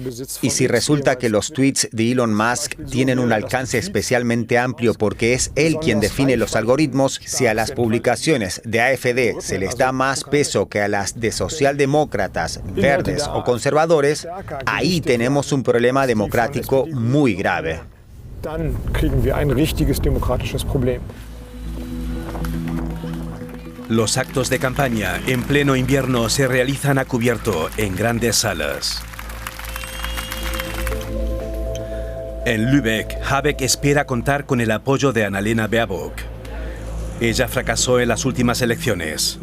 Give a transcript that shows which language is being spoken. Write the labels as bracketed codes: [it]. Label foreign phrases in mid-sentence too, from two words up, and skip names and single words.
[es] Y si resulta que los tweets de Elon Musk tienen un alcance especialmente amplio porque es él quien define los algoritmos, si a las publicaciones de AfD se les da más peso que a las de socialdemócratas, verdes o conservadores, ahí tenemos un problema democrático muy grave. [de] Dann kriegen wir ein richtiges demokratisches Problem. [es] Los actos de campaña en pleno invierno se realizan a cubierto en grandes salas. En Lübeck, Habeck espera contar con el apoyo de Annalena Baerbock. Ella fracasó en las últimas elecciones.